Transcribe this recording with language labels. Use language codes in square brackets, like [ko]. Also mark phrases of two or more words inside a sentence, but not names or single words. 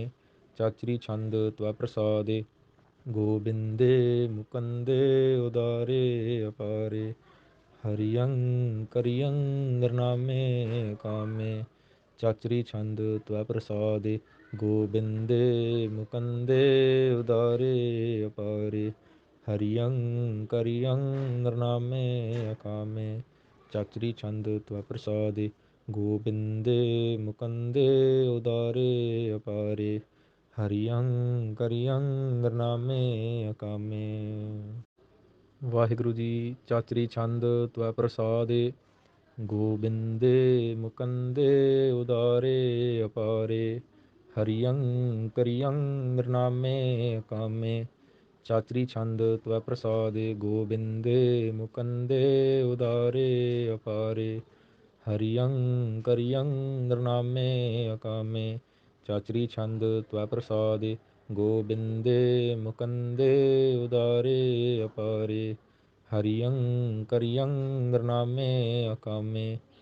[bra] ਚਾਚਰੀ ਛੰਦ ਤਵੈ ਪ੍ਰਸਾਦੇ ਗੋਬਿੰਦੇ ਮੁਕੰਦੇ ਉਦਾਰੇ ਅਪਾਰੇ। ਹਰਿਯੰ ਕਰਿਯੰ ਨਿਰਨਾਮੇ ਅਕਾਮੇ। ਚਾਚਰੀ ਛੰਦ ਤਵੈ ਪ੍ਰਸਾਦੇ ਗੋਬਿੰਦੇ ਮੁਕੰਦੇ ਉਦਾਰੇ ਅਪਾਰੇ। हरियं करियं नृनामे अकामे चाचरी छंद त्व प्रसादे गोविंदे मुकुंदे उदारे अपारे हरियं करियं नृनामे अकामे। [pa] ਵਾਹਿਗੁਰੂ ਜੀ। [bra] ਚਾਚਰੀ ਛੰਦ ਤਵੈ ਪ੍ਰਸਾਦੇ ਗੋਬਿੰਦੇ ਮੁਕੰਦੇ ਉਦਾਰੇ ਅਪਾਰੇ ਹਰਿਯੰ ਕਰਿਯੰ ਨਿਰਨਾਮੇ ਕਾਮੇ ਚਾਚਰੀ ਛੰਦ ਤਵੈ ਪ੍ਰਸਾਦੇ ਗੋਬਿੰਦੇ ਮੁਕੰਦੇ ਉਦਾਰੇ ਅਪਾਰੇ ਹਰਿਯੰ ਕਰਿਯੰ ਨਿਰਨਾਮੇ ਅਕਾਮੇ ਚਾਚਰੀ ਛੰਦ ਤਵੈ ਪ੍ਰਸਾਦੇ ਗੋਬਿੰਦੇ ਮੁਕੰਦੇ ਉਦਾਰੇ ਅਪਾਰੇ ਹਰਿਯੰ ਕਰਿਯੰ ਨਿਰਨਾਮੇ ਅਕਾਮੇ